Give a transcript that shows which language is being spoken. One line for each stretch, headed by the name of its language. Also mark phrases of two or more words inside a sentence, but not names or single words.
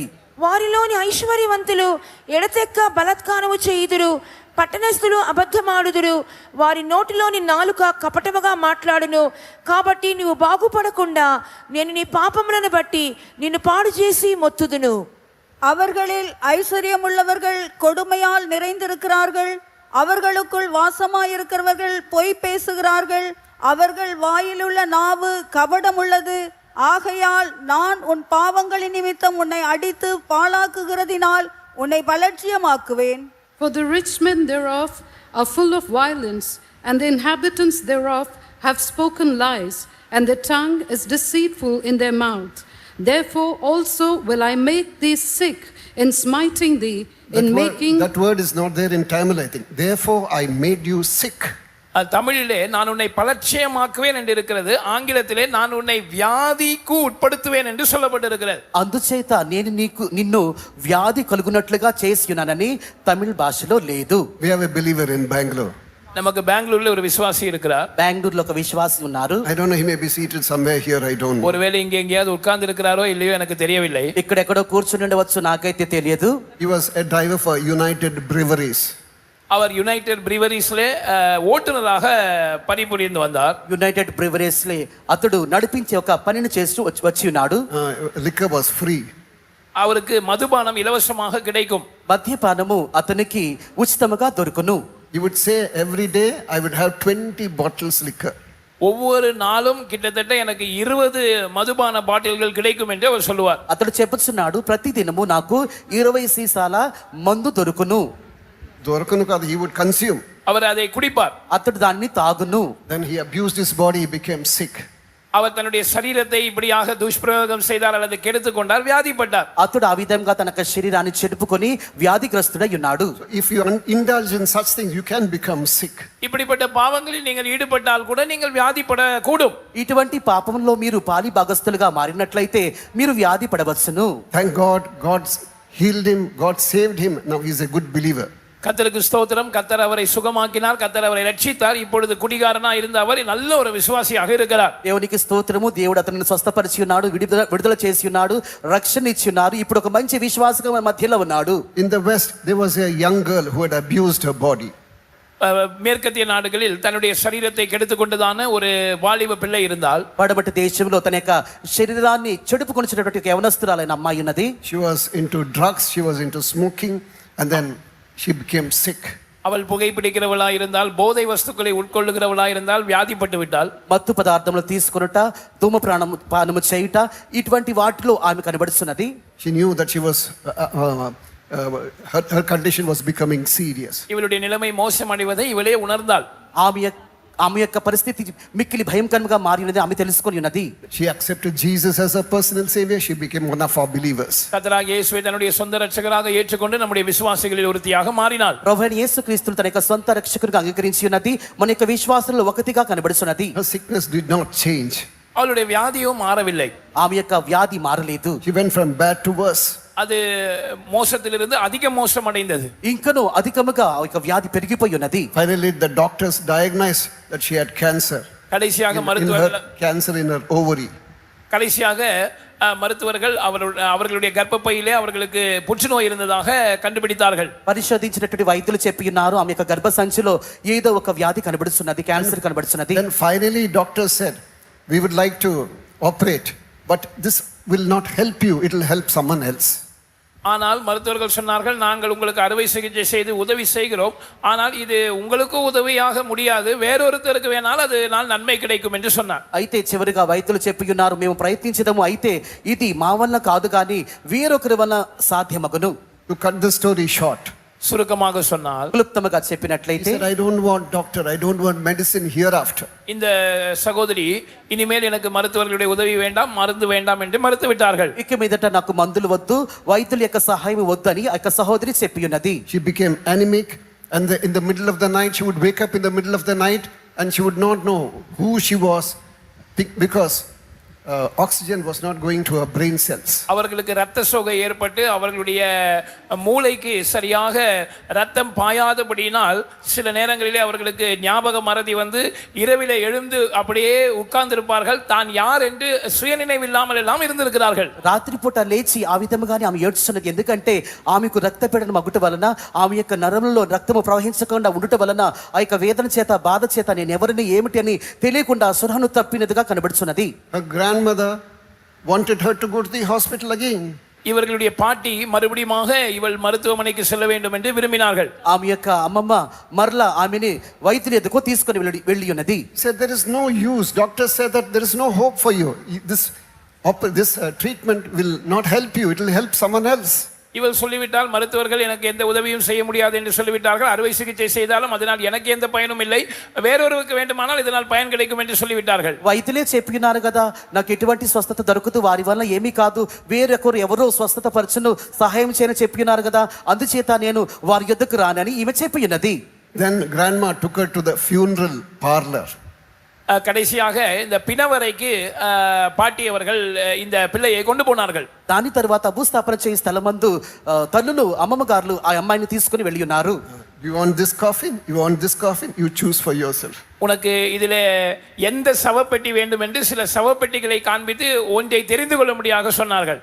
Telugu: వారిలోని ఐశ్వర్యవంతులు ఎడతెక్క బలాత్కారము చేయుదురు, పట్టణస్థులు అబద్ధమాడుదురు, వారి నోటిలోని నాలుక కపటముగా మాట్లాడును. కాబట్టి నువ్వు బాగుపడకుండా నేను నీ పాపములను బట్టి నిన్ను పాడు చేసి మొత్తుదును.
Tamil: அவர்களில் ஐஸ்வர்யமுள்ளவர்கள் கொடுமையால் நிறைந்திருக்கிறார்கள், அவர்களுக்குள் வாசமாயிருக்கிறவர்கள் பொய் பேசுகிறார்கள், அவர்கள் வாயிலுள்ள நாவு கபடமுள்ளது. ஆகையால் நான் உன் பாவங்களின் நிமித்தம் உன்னை அடித்து பாழாக்குகிறதினால் உன்னை பலட்சியமாக்குவேன்.
English: For the rich men thereof are full of violence, and the inhabitants thereof have spoken lies, and their tongue is deceitful in their mouth. Therefore also will I make thee sick in smiting thee, That word is not there in Tamil, I think. Therefore I made you sick.
Tamil: தமிழிலே நான் உன்னை பலட்சயமாக்குவேன் என்று இருக்கிறது. ஆங்கிலத்திலே நான் உன்னை வியாதிக்கு உட்படுத்துவேன் என்று சொல்லப்பட்டிருக்கிறது.
Telugu: అందుచేత నేను నిన్ను వ్యాధి కలుగునట్లుగా చేసి ఉన్నానని తమిళ భాషలో లేదు.
English: We have a believer in Bangalore.
Tamil: நமக்கு பெங்களூர்ல ஒரு விசுவாசி இருக்கிறார்.
Telugu: బెంగళూరులో ఒక విశ్వాసి ఉన్నారు.
English: I don't know, he may be seated somewhere here, I don't know.
Tamil: ஒருவேளை இங்க எங்கேயாவது உட்கார்ந்து இருக்கிறாரோ இல்லையோ எனக்கு தெரியவில்லை.
Telugu: ఇక్కడెక్కడో కూర్చుని ఉండవచ్చు, నాకైతే తెలియదు.
English: He was a driver for United Breweries.
Tamil: அவர் யுனைடெட் பிரிவரிஸ்ல ஓட்டுநராக பணிபுரிந்து வந்தார்.
Telugu: యునైటెడ్ బ్రివరీస్ లో అతడు నడిపించే ఒక పనిని చేస్తూ వచ్చి ఉన్నాడు.
English: Liquor was free.
Tamil: அவருக்கு மதுபானம் இலவசமாக கிடைக்கும்.
Telugu: మద్యపానము అతనికి ఉచితముగా దొరుకును.
English: He would say every day I would have 20 bottles liquor.
Tamil: ஒவ்வொரு நாளும் கிட்டத்தட்ட எனக்கு 20 மதுபான பாட்டில்கள் கிடைக்கும் என்று அவர் சொல்லுவார்.
Telugu: అతడు చెప్పుచున్నాడు, ప్రతి దినము నాకు 20 సీసాల మందు దొరుకును. దొరకను కాదు,
English: he would consume.
Tamil: அவர் அதை குடிப்பார்.
Telugu: అతడు దాన్ని తాగును.
English: Then he abused his body, he became sick.
Tamil: அவர் தன்னுடைய சரீரத்தை இப்படியாக துஷ்பிரயோகம் செய்தார் அல்லது கெடுத்து கொண்டார், வியாதிப்பட்டார்.
Telugu: అతడు ఆ విధంగా తన శరీరాన్ని చెడుపుకొని వ్యాధిగ్రస్తుడై ఉన్నాడు.
English: If you indulge in such things, you can become sick.
Tamil: இப்படிப்பட்ட பாவங்களில் நீங்கள் ஈடுபட்டால் கூட நீங்கள் வியாதிப்பட கூடும்.
Telugu: ఇటువంటి పాపంలో మీరు పాలి భాగస్థులుగా మారినట్లయితే మీరు వ్యాధి పడవచ్చును.
English: Thank God, God healed him, God saved him. Now he is a good believer.
Tamil: கர்த்தருக்கு ஸ்தோத்திரம். கர்த்தர் அவரை சுகமாக்கினார், கர்த்தர் அவரை ரட்சித்தார். இப்பொழுது குடிகாரனா இருந்த அவர் நல்ல ஒரு விசுவாசியாக இருக்கிறார்.
Telugu: దేవునికి స్తోత్రము. దేవుడు అతనిని స్వస్థపరిచి ఉన్నాడు, విడుదల చేసి ఉన్నాడు, రక్షణ ఇచ్చి ఉన్నారు. ఇప్పుడు ఒక మంచి విశ్వాసగా మన మధ్యలో ఉన్నాడు.
English: In the West, there was a young girl who had abused her body.
Tamil: மேற்கத்திய நாடுகளில் தன்னுடைய சரீரத்தை கெடுத்துக் கொண்டதான ஒரு வாலிப பிள்ளை இருந்தால்,
Telugu: పడమటి దేశంలో తన యొక్క శరీరాన్ని చెడుపుకొనిచ్చినటువంటి ఒక యవనస్తురాలైన అమ్మాయి ఉన్నది.
English: She was into drugs, she was into smoking, and then she became sick.
Tamil: அவள் புகைப்பிடிக்கிறவளா இருந்தால், போதை வஸ்துக்களை உட்கொள்ளுகிறவளா இருந்தால், வியாதிப்பட்டு விட்டால்.
Telugu: మత్తు పదార్థములు తీసుకొనుట, ధూమపానము చేయుట, ఇటువంటి వాటిలో ఆమె కనబడుతున్నది.
English: She knew that she was her condition was becoming serious.
Tamil: இவளுடைய நிலைமை மோசமடைவதை இவளே உணர்ந்தாள்.
Telugu: ఆమె యొక్క పరిస్థితి మిక్కిలి భయంకరంగా మారినది ఆమె తెలుసుకొని ఉన్నది.
English: She accepted Jesus as her personal savior. She became one of our believers.
Tamil: கர்த்தராகிய இயேசுவை தன்னுடைய சொந்த ரட்சகராக ஏற்றுக்கொண்டு நம்முடைய விசுவாசிகளில் ஒருத்தியாக மாறினாள்.
Telugu: ప్రభువైన యేసుక్రీస్తును తన యొక్క సొంత రక్షకునిగా అంగీకరించి ఉన్నది. మన యొక్క విశ్వాసంలో ఒకటిగా కనబడుతున్నది.
English: Her sickness did not change.
Tamil: அவளுடைய வியாதியோ மாறவில்லை.
Telugu: ఆమె యొక్క వ్యాధి మారలేదు.
English: She went from bad to worse.
Tamil: அது மோசத்திலிருந்து அதிக மோசம் அடைந்தது.
Telugu: ఇంకను అధికముగా ఆ యొక్క వ్యాధి పెరిగిపోయి ఉన్నది.
English: Finally the doctors diagnosed that she had cancer.
Tamil: கடைசியாக
English: Cancer in her ovary.
Tamil: கடைசியாக மருத்துவர்கள் அவர்களுடைய கர்ப்பப்பையிலே அவர்களுக்கு புற்றுநோய் இருந்ததாக கண்டுபிடித்தார்கள்.
Telugu: పరిశోధించినటువంటి వైద్యులు చెప్పి ఉన్నారు, ఆమె యొక్క గర్భ సంచిలో ఏదో ఒక వ్యాధి కనబడుతున్నది, క్యాన్సర్ కనబడుతున్నది.
English: Then finally doctors said, we would like to operate, but this will not help you, it will help someone else.
Tamil: ஆனால் மருத்துவர்கள் சொன்னார்கள், நாங்கள் உங்களுக்கு அறுவை சிகிச்சை செய்து உதவி செய்கிறோம், ஆனால் இது உங்களுக்கு உதவியாக முடியாது, வேறொருத்தருக்கு வேணால் அதனால் நன்மை கிடைக்கும் என்று சொன்னார்.
Telugu: అయితే చివరిగా వైద్యులు చెప్పి ఉన్నారు, మేము ప్రయత్నించదము, అయితే ఇది మా వల్ల కాదు కానీ వేరొకరి వల్ల సాధ్యమగును.
English: To cut the story short,
Tamil: சுருக்கமாக சொன்னால்,
Telugu: క్లుప్తముగా చెప్పినట్లయితే,
English: he said, I don't want doctor, I don't want medicine hereafter.
Tamil: இந்த சகோதரி இனிமேல் எனக்கு மருத்துவர்களுடைய உதவி வேண்டாம், மருந்து வேண்டாம் என்று மறுத்து விட்டார்கள்.
Telugu: ఇక మీదట నాకు మందులు వద్దు, వైద్యుల యొక్క సహాయం వద్దు అని ఆ యొక్క సహోదరి చెప్పి ఉన్నది.
English: She became anemic, and in the middle of the night she would wake up in the middle of the night and she would not know who she was, because oxygen was not going to her brain cells.
Tamil: அவர்களுக்கு இரத்த சோகை ஏற்பட்டு அவர்களுடைய மூளைக்கு சரியாக இரத்தம் பாயாதபடியினால் சில நேரங்களிலே அவர்களுக்கு ஞாபக மறதி வந்து இரவிலே எழுந்து அப்படியே உட்கார்ந்திருப்பார்கள். தான் யார் என்று சுயநினைவில்லாமல் எல்லாம் இருந்திருக்கிறார்கள்.
Telugu: రాత్రిపూట లేచి ఆ విధముగానే ఆమె ఏడ్చుతున్నది. ఎందుకంటే ఆమెకు రక్తపీడనం అగుట వలన, ఆమె యొక్క నరములలో రక్తము ప్రవహించకుండా ఉండుట వలన ఆ యొక్క వేదన చేత బాధ చేత నేను ఎవరిని ఏమిటి అని తెలియకుండా సురహను తప్పినదిగా కనబడుచున్నది.
English: Her grandmother wanted her to go to the hospital again.
Tamil: இவர்களுடைய பாட்டி மறுபடியுமாக இவள் மருத்துவமனைக்கு செல்ல வேண்டும் என்று விரும்பினார்கள்.
Telugu: ఆమె యొక్క అమ్మమ్మ మరలా ఆమెని వైద్యుని ఎదుకు తీసుకొని వెళ్ళి ఉన్నది.
English: Said there is no use. Doctor said that there is no hope for you. This treatment will not help you. It will help someone else.
Tamil: இவள் சொல்லிவிட்டால் மருத்துவர்கள் எனக்கு எந்த உதவியும் செய்ய முடியாது என்று சொல்லிவிட்டார்கள். அறுவை சிகிச்சை செய்தாலும் அதனால் எனக்கு எந்த பயனும் இல்லை, வேறொருவருக்கு வேண்டுமானால் இதனால் பயன் கிடைக்கும் என்று சொல்லிவிட்டார்கள்.
Telugu: వైద్యులే చెప్పినారు కదా, నాకు ఎటువంటి స్వస్థత దొరకదు, వారి వల్ల ఏమీ కాదు, వేరొకరు ఎవరో స్వస్థత పరచును సహాయం చేయని చెప్పినారు కదా, అందుచేత నేను వారి యొద్దకు రానని ఈమె చెప్పి ఉన్నది.
English: Then grandma took her to the funeral parlor.
Tamil: கடைசியாக இந்த பிணவரைக்கு பாட்டி அவர்கள் இந்த பிள்ளையை கொண்டு போனார்கள்.
Telugu: దాని తర్వాత భూస్థాపన చేయి స్థలమందు తల్లులు అమ్మమ్మ గారులు ఆ అమ్మాయిని తీసుకుని వెళ్ళి ఉన్నారు.
English: You want this coffin? You want this coffin? You choose for yourself.
Tamil: உனக்கு இதிலே எந்த சவப்பெட்டி வேண்டும் என்று சில சவப்பெட்டிகளை காண்பித்து ஒன்றை தெரிந்து கொள்ளும்படியாக சொன்னார்கள்.